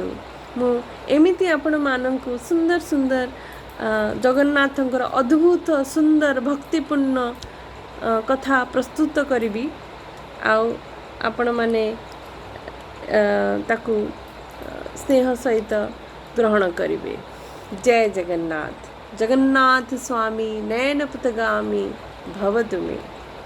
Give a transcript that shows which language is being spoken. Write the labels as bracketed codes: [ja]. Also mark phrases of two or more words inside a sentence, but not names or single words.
[or] ମୁଁ ଏମିତି ଆପଣ ମାନଙ୍କୁ ସୁନ୍ଦର ସୁନ୍ଦର ଜଗନ୍ନାଥଙ୍କର ଅଦ୍ଭୁତ ସୁନ୍ଦର ଭକ୍ତିପୂର୍ଣ୍ଣ କଥା ପ୍ରସ୍ତୁତ କରିବି। ଆଉ ଆପଣ ମାନେ ତାକୁ ସ୍ନେହ ସହିତ ଗ୍ରହଣ କରିବେ। ଜୟ ଜଗନ୍ନାଥ। [sa] जगन्नाथ स्वामी नयनपथगामी भवतु मे।